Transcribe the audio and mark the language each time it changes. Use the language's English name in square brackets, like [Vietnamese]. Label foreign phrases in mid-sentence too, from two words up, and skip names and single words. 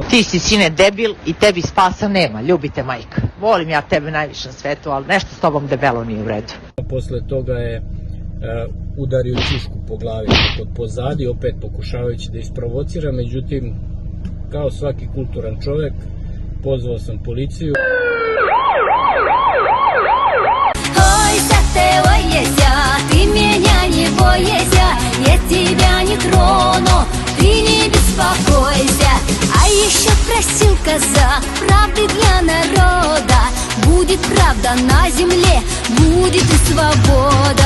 [Serbian] Ti si, sine, debil i tebi spasa nema, ljubite majka. Volim ja tebe najviše na svetu, ali nešto s tobom debelo nije u redu. Posle toga je udario ćušku po glavi od pozadi, opet pokušavajući da isprovocira, međutim, kao svaki kulturan čovjek, pozvao sam policiju. [Russian] Ой, сатевоеся, ты меня не бойся, я тебя не трону, ты не беспокойся. А еще просил казак правды для народа, будет правда на земле, будет и свобода.